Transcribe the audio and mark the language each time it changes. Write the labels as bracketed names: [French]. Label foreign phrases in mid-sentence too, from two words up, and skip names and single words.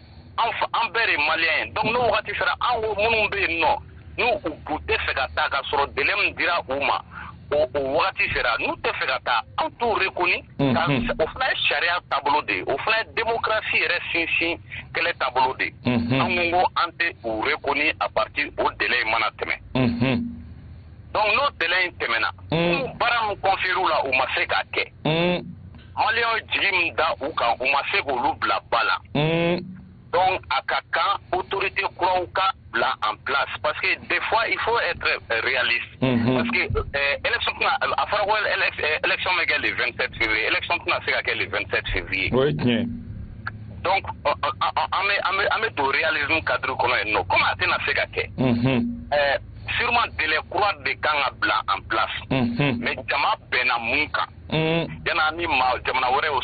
[Bambara] de ye maliyɛn ye donc n'o wagati sera an minnu bɛ yen nɔ n'u u tɛ fɛ ka taa ka sɔrɔ délai min dira u ma o wagati sera n'u tɛ fɛ ka taa an t'u reconnu o fana ye sariya taabolo de ye o fana ye démocratie yɛrɛ sinsin kɛlɛ taabolo de ye an ko an tɛ u reconnu [French] à partir [Bambara] o délai mana tɛmɛ donc n'o délai in tɛmɛna baara min confié u la u ma se k'a kɛ maliyɛnw jigi min da u kan u ma se k'olu bila ba la donc a ka kan autorité kuraw ka bila [French] en place parce que des fois il faut être réaliste parce que [Bambara] élection a fɔra ko élection bɛ kɛ [French] le 27 février [Bambara] élection tɛna se ka kɛ [French] le 27 février [Bambara] donc an bɛ don [French] réalisme cadre [Bambara] kɔnɔ yen nɔ comme a tɛna se ka kɛ sûrement délai kura de kan ka bila [French] en place mais [Bambara] jama bɛnna mun kan yana ni jamana wɛrɛ o